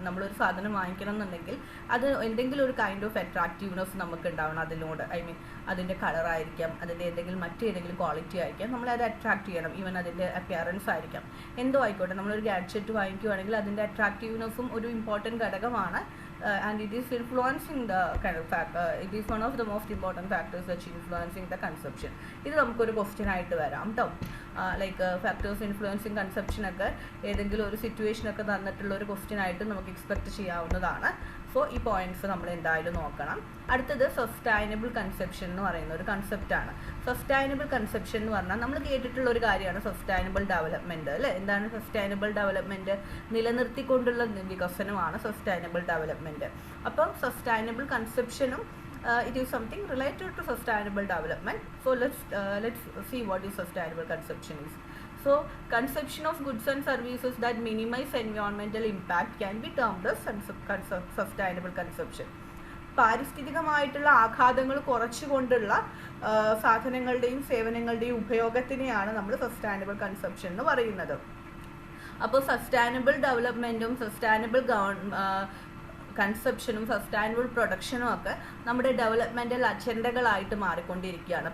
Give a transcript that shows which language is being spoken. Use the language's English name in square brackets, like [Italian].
[Malayalam] നമ്മളൊരു സാധനം വാങ്ങിക്കണം എന്നുണ്ടെങ്കിൽ അത് എന്തെങ്കിലും ഒരു കൈൻഡ് ഓഫ് അട്രാക്റ്റീവ്നെസ് നമുക്ക് ഉണ്ടാവണം അതിനോട്. ഐ മീൻ അതിൻ്റെ കളറായിരിക്കാം, അതിൻ്റെ മറ്റേതെങ്കിലും ക്വാളിറ്റി ആയിരിക്കാം, നമ്മളത് അട്രാക്റ്റ് ചെയ്യണം. ഈവൻ അതിൻ്റെ അപ്പിയറൻസ് ആയിരിക്കാം, എന്തോ ആയിക്കോട്ടെ. നമ്മളൊരു ഗാഡ്ജറ്റ് വാങ്ങിക്കുകയാണെങ്കിൽ അതിൻ്റെ അട്രാക്റ്റീവ്നെസ്സും ഒരു ഇമ്പോർട്ടൻറ്റ് ഘടകമാണ്. [English] And it is influencing the kind of it is one of the most important factors that influencing the consumption. [Malayalam] ഇത് നമുക്കൊരു ക്വസ്റ്റ്യൻ ആയിട്ട് വരാം കേട്ടോ. ലൈക്ക് ഫാക്ടേഴ്സ് ഇൻഫ്ലുവൻസിങ് കൺസെപ്ഷൻ ഒക്കെ ഏതെങ്കിലും ഒരു സിറ്റുവേഷനൊക്കെ തന്നിട്ടുള്ള ഒരു ക്വസ്റ്റ്യൻ ആയിട്ട് നമുക്ക് എക്സ്പെക്ട് ചെയ്യാവുന്നതാണ്. സോ ഈ പോയിന്റ്സ് നമ്മൾ എന്തായാലും നോക്കണം. അടുത്തത് സസ്റ്റൈനബിൾ കൺസെപ്ഷൻ എന്ന് പറയുന്ന ഒരു കൺസെപ്റ്റാണ്. സസ്റ്റൈനബിൾ കൺസെപ്ഷൻ എന്ന് പറഞ്ഞാൽ നമ്മൾ കേട്ടിട്ടുള്ള ഒരു കാര്യമാണ് സസ്റ്റൈനബിൾ ഡെവലപ്മെൻറ്റ് അല്ലേ. എന്താണ് സസ്റ്റൈനബിൾ ഡെവലപ്മെൻറ്റ്? നിലനിർത്തിക്കൊണ്ടുള്ള വികസനമാണ് സസ്റ്റൈനബിൾ ഡെവലപ്മെൻറ്റ്. അപ്പം sustainable കൺസെപ്ഷനും [English] it is something related to sustainable development. So let's see what is sustainable consumption is. So consumption of goods and services that minimize environmental impact can be termed as sustainable consumption. [Malayalam] പാരിസ്ഥിതികമായിട്ടുള്ള ആഘാതങ്ങൾ കുറച്ചുകൊണ്ടുള്ള സാധനങ്ങളുടെയും സേവനങ്ങളുടെയും ഉപയോഗത്തിനെയാണ് നമ്മൾ sustainable consumption എന്ന് പറയുന്നത്. അപ്പോൾ sustainable ഡെവലപ്മെൻറ്റും sustainable കൺസെപ്ഷനും sustainable പ്രൊഡക്ഷനും ഒക്കെ നമ്മുടെ developmental അജണ്ടകളായിട്ട് മാറിക്കൊണ്ടിരിക്കുകയാണ്.